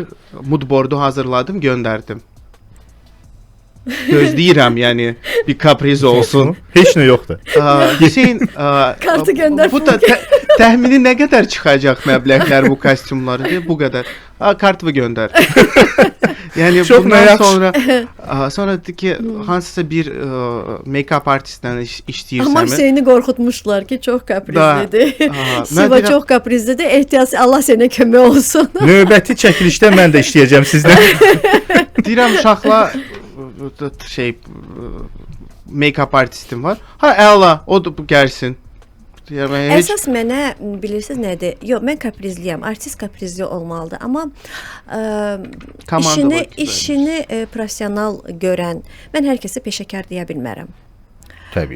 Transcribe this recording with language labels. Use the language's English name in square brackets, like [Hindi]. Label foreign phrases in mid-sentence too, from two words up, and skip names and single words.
[Azerbaijani] Moodboardu hazırladım, göndərdim. Gözləyirəm, yəni bir kapriz olsun. Heç nə yoxdur. Hüseyn, kartı göndər. Bu da təxmini nə qədər çıxacaq məbləğlər bu kostyumları? Bu qədər. Kartı göndər. Yəni çox bundan sonra dedi ki, hansısa bir make-up artistdən işləyirsən. Amma Hüseyni qorxutmuşlar ki, çox kaprizlidir. Siva çox kaprizlidir. Ehtiyac Allah sənə kömək olsun. Növbəti çəkilişdə mən də işləyəcəm sizlə. Deyirəm uşaqla make-up artistim var. Əla, o da gəlsin. Əsas mənə bilirsiniz nədir? Yox, mən kaprizliyəm. Artist kaprizli olmalıdır. Amma işini professional görən, mən hər kəsi peşəkar deyə bilmərəm. Təbii.